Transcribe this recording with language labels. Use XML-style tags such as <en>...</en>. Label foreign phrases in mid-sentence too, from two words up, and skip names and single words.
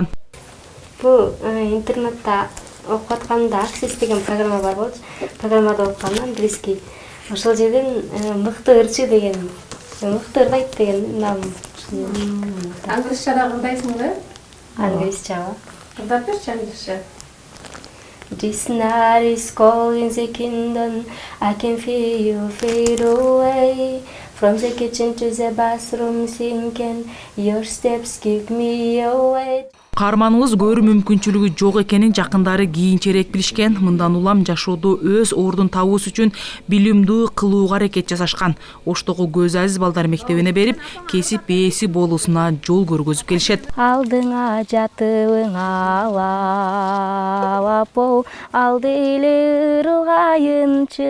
<ky>Бул интернетте окуп атканда Аксис деген программа бар болчу. Программада окуганда английский. Ошол жерден мыкты ырчы деген, мыкты ырдайт деген нам. Англисче ырдайсыңбы? Англисче. Ырдап берчи англисче.</ky> <en>This night is cold in the kingdom. I can feel you fade away. From the kitchen to the bathroom sinking. Your steps keep me away.</en> <ky>Каарманыбыз көрүү мүмкүнчүлүгү жок экенин жакындары кийинчерээк билишкен. Мындан улам жашоодо өз ордун табуус үчүн билимдүү кылууга аракет жасашкан. Оштогу Көз Азиз балдар мектебине берип, кесип ээси болуусуна жол көргөзүп келишет. Алдыңа жатыбың алап, алды эле ырылгайынчы.</ky>